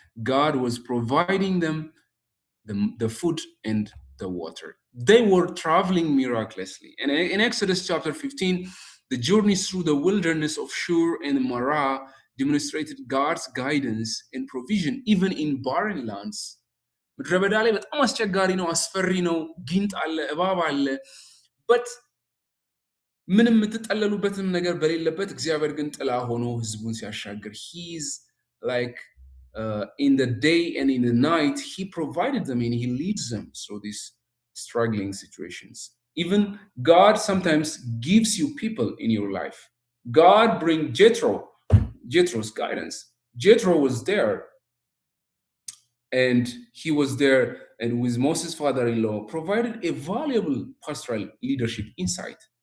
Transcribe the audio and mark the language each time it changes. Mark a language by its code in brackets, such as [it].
[en] God was providing them the food and the water. They were traveling miraculously. And in Exodus chapter 15, the journeys through the wilderness of Shur and Marah demonstrated God's guidance and provision even in barren lands. [am] ምድረ በዳ ላይ በጣም አስቸጋሪ ነው፣ አስፈሪ ነው፣ ጊንጥ አለ፣ እባብ አለ። but ምንም የምትጠለሉበትም ነገር በሌለበት እግዚአብሔር ግን ጥላ ሆኖ ህዝቡን ሲያሻግር [en] he's like in the day and in the night he provided them and he leads them through these struggling situations. Even God sometimes gives you people in your life. God bring Jethro's guidance. Jethro was there and he was there and with Moses' father-in-law provided a valuable pastoral leadership insight.